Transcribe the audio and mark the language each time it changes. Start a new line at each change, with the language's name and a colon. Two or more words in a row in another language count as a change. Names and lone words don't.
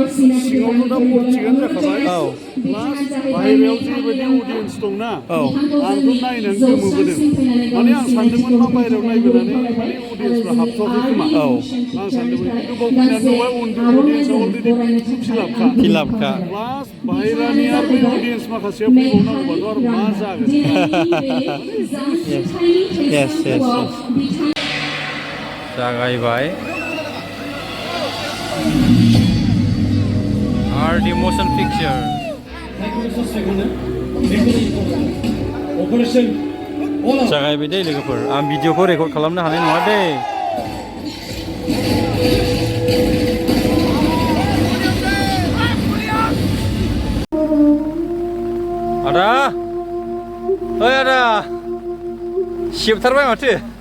Bodo: सिङावथ' दा बर' थिगानो जाखाबाय प्लास बाहेरायाव जेबायदि अडियेन्स दंना आंथ' नायनानै गोमोबोदों माने आं सानदोंमोन मा बाहेरायाव नायबोनानै माने अडियेन्सफ्रा हाबथ'वाखै खोमा आं सानदोंमोन खिन्थु बाव फैनानै नुबाय अडियेन्सआ अलरेडि फिलापखा प्लास बाहेरानि आरो बे अडियेन्स माखासेया फैबावनांगौबाथ' आरो मा जागोन जागायबाय RD motion picture जागायबाय दे लोगोफोर आं भिडिअखौ रेकर्ड खालामनो हानाय नङा दे आदा ओइ आदा सिबथारबाय माथो